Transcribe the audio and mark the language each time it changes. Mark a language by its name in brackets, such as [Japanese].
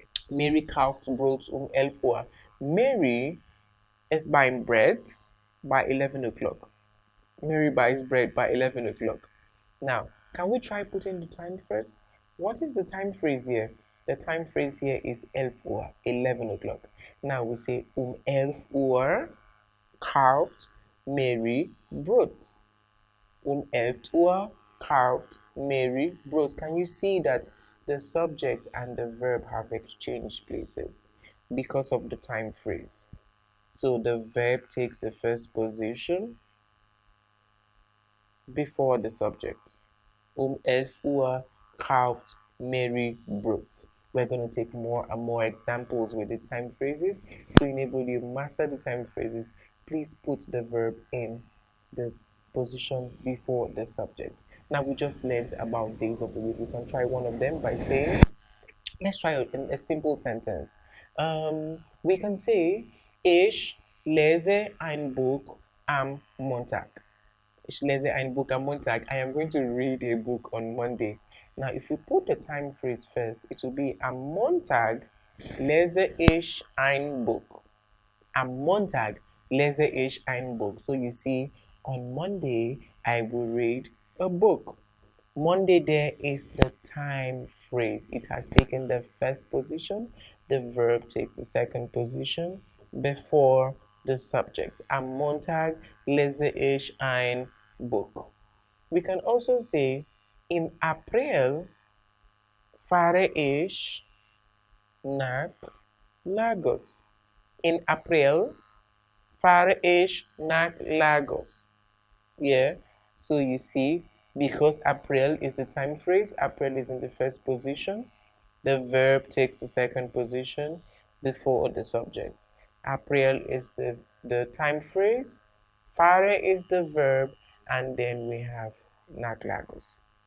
[German] Mary kauft Brot 11 Uhr. [English] Mary is buying bread by 11 o'clock. Mary buys bread by 11 o'clock. Now, can we try putting the time first? What is the time phrase here? The time phrase here is 11 Uhr, 11 o'clock. Now we say [German] 11 Uhr kauft Mary Brot. 11 Uhr kauft Mary Brot. [English] Can you see that the subject and the verb have exchanged places because of the time phrase? So the verb takes the first position before the subject. [German] 11 Uhr kauft Mary Brot. [English] We're going to take more and more examples with the time phrases. To enable you master the time phrases, please put the verb in the position before the subject. Now we just learned about days of the week. We can try one of them by saying, let's try a simple sentence. We can say, [German] Ich lese ein Buch am Montag. Ich lese ein Buch am Montag. [English] I am going to read a book on Monday. Now, if we put the time phrase first, it will be [German] am Montag lese ich ein Buch. Am Montag lese ich ein Buch. [English] So you see, on Monday, I will read a book. Monday there is the time phrase. It has taken the first position. The verb takes the second position before the subject. [German] Am Montag lese ich ein Buch. [English] We can also say, [German] im April fahre ich nach Lagos. In April fahre ich nach Lagos. [English] Yeah, so you see, because April is the time phrase, April is in the first position, the verb takes the second position before the subject. April is the time phrase, fahre is the verb, and then we have nach Lagos.